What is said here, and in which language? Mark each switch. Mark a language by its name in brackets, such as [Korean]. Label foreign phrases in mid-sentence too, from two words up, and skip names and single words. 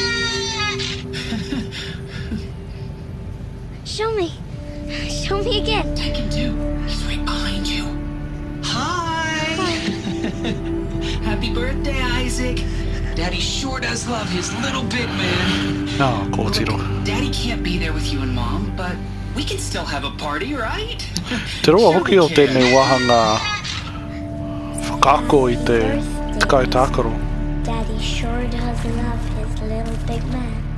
[English] Show me. Show me again. I can do. He's right behind you. Hi! Happy birthday, Isaac. Daddy sure does love his little big man. [Māori] Nā, kōtiro. [English] Look, Daddy can't be there with you and Mom, but we can still have a party, right? [Māori] Te roa hoki o [English] we can. [Māori] tēnei wahanga whakaako I te kai tākaro. [English] Daddy sure does love his little big man.